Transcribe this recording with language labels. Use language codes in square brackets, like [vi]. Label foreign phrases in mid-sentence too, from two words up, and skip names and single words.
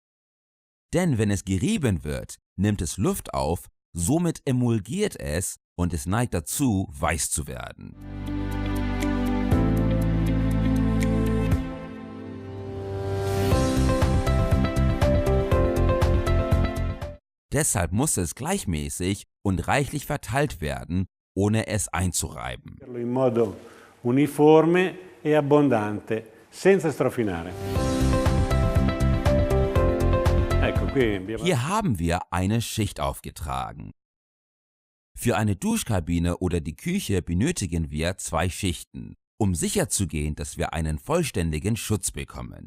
[de] Denn wenn es gerieben wird, nimmt es Luft auf, somit emulgiert es und es neigt dazu, weiß zu werden. Deshalb muss es gleichmäßig und reichlich verteilt werden, ohne es einzureiben. [it] In modo uniforme e abbondante, senza strofinare. [de] Hier haben wir eine Schicht aufgetragen. Für eine Duschkabine oder die Küche benötigen wir 2 Schichten, um sicherzugehen, dass wir einen vollständigen Schutz bekommen.